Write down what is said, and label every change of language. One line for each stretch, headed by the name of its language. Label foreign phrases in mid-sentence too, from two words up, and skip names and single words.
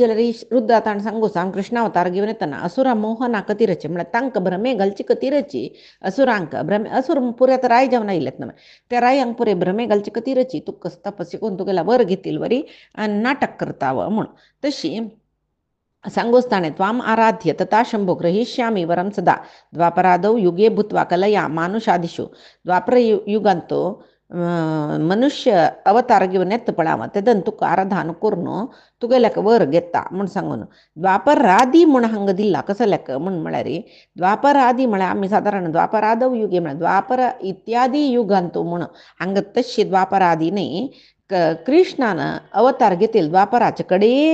Konkani: जाल्यार रुद्रा ताण सांगू सांग कृष्णावतार घेवन येतना असुरा मोहना खातीरची म्हळ्यार तांकां भ्रमे घालचे खातीरची असुरांक भ्रमे असुर पुरे आतां राय जावन आयलेत न्हय त्या रायांक पुरे भ्रमे घालचे खातीरची तुका तपस्या करून तुगेला वर घेतील वरी आनी नाटक करता म्हूण तशी सांगोस ताणें
Sanskrit: त्वाम आराध्य तथा शंभो ग्रहीष्यामी वरम सदा द्वापरादौ युगे भूत्वा कलया मानुषादिषु
Konkani: द्वापर युगांतो मनुष्य अवतार घेवन येता पळय तेदन तुका आराधन करून तुगेल्याक वर घेता म्हूण सांगून द्वापरादी म्हूण हांगा दिला कसल्याक म्हूण म्हळ्यार द्वापरादी म्हळ्यार आमी सादारण
Sanskrit: द्वापरादौ युगे
Konkani: म्हळ्यार द्वापर इत्यादी युगांतो म्हूण हांगा तशी द्वापरादी न्ही कृष्णान अवतार घेतील द्वापराचे कडे